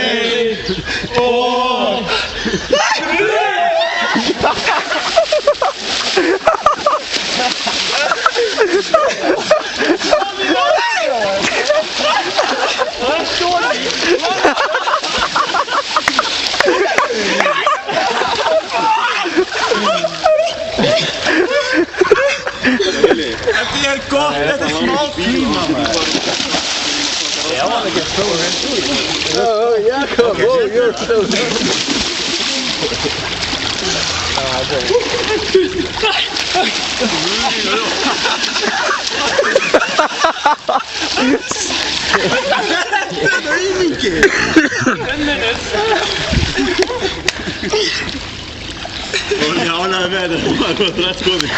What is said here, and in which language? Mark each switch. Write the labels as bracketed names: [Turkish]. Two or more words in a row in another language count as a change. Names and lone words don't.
[Icelandic] Þetta er gott, þetta er smá tíma. [English] Oh, Jakob, oh, you're so [Icelandic] Þetta er auðmingi. [English] 10 minutes. [Icelandic] Ég ánaði með þetta, það var rætt komið.